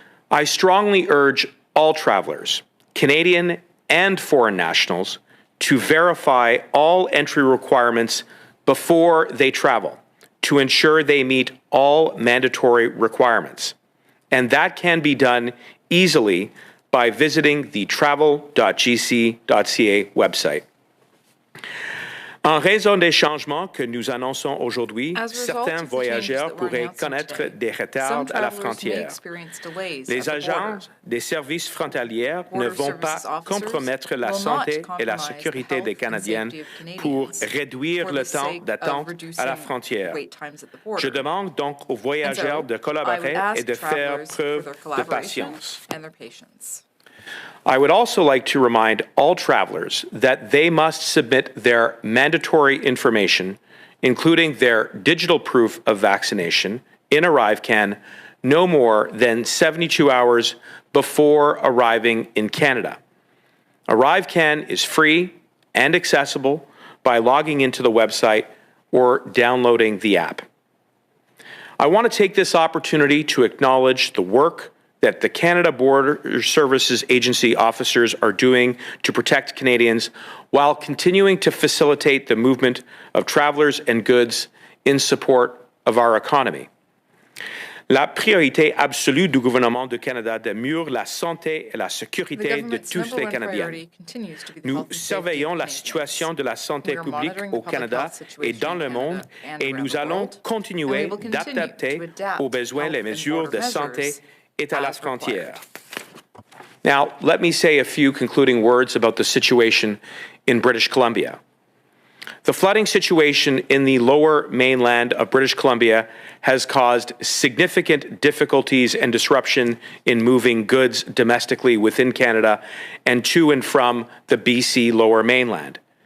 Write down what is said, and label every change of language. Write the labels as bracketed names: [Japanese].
[English] I strongly urge all travelers, Canadian and foreign nationals, to verify all entry requirements before they travel to ensure they meet all mandatory requirements. And that can be done easily by visiting the travel.gc.ca website. [French] En raison des changements que nous annonçons aujourd'hui, certains voyageurs pourraient connaître des retards à la frontière. Les agents des services frontaliers ne vont pas compromettre la santé et la sécurité des Canadiens pour réduire le temps d'attente à la frontière. Je demande donc aux voyageurs de collaborer et de faire preuve de patience. [English] I would also like to remind all travelers that they must submit their mandatory information, including their digital proof of vaccination, in ArriveCan no more than 72 hours before arriving in Canada. ArriveCan is free and accessible by logging into the website or downloading the app. I want to take this opportunity to acknowledge the work that the Canada Border Services Agency officers are doing to protect Canadians while continuing to facilitate the movement of travelers and goods in support of our economy. [French] La priorité absolue du gouvernement du Canada demeure la santé et la sécurité de tous les Canadiens. Nous surveillons la situation de la santé publique au Canada et dans le monde et nous allons continuer d'adapter aux besoins les mesures de santé et à la frontière. [English] Now, let me say a few concluding words about the situation in British Columbia. The flooding situation in the lower mainland of British Columbia has caused significant difficulties and disruption in moving goods domestically within Canada and to and from the BC lower mainland.